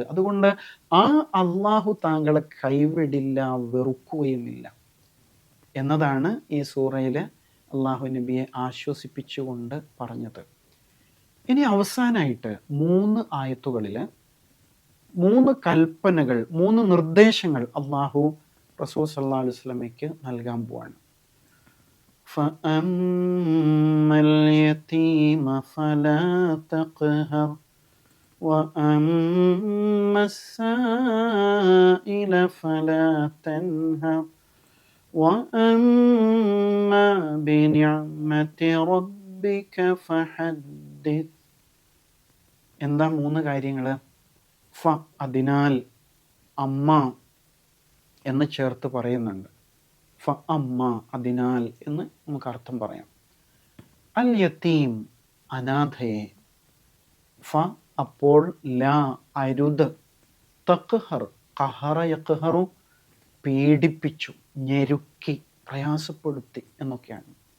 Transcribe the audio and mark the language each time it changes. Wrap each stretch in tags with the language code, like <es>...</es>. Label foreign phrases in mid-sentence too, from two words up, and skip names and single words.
<ml>അതുകൊണ്ട് ആ അള്ളാഹു താങ്കളെ കൈവിടില്ല, വെറുക്കുകയുമില്ല എന്നതാണ് ഈ സൂറയിൽ അള്ളാഹു നബിയെ ആശ്വസിപ്പിച്ചുകൊണ്ട് പറഞ്ഞത്. ഇനി അവസാനമായിട്ട് 3 ആയത്തുകളിൽ 3 കൽപ്പനകൾ, 3 നിർദ്ദേശങ്ങൾ അള്ളാഹു റസൂൽ</ml> <ar>صلى الله عليه وسلم</ar> <ml>നൽകാൻ പോവാണ്.</ml> <ar>فَأَمَّا الْيَتِيمَ فَلَا تَقْهَرْ وَأَمَّا السَّائِلَ فَلَا تَنْهَرْ وَأَمَّا بِنِعْمَةِ رَبِّكَ فَحَدِّثْ.</ar> <ml>എന്താ 3 കാര്യങ്ങൾ? ഫ അതിനാൽ, അമ്മ എന്ന് ചേർത്ത് പറയുന്നുണ്ട്.</ml> <ar>ف أما</ar> <ml>അതിനാൽ എന്ന് നമുക്ക് അർത്ഥം പറയാം.</ml> <ar>اليتيم</ar> <ml>അനാഥയെ, ഫ അപ്പോൾ, ലാ അരുത്,</ml> <ar>تقهر قهر يقهر</ar> <ml>പീഡിപ്പിച്ചു, ഞെരുക്കി, പ്രയാസപ്പെടുത്തി എന്നൊക്കെയാണ്.</ml>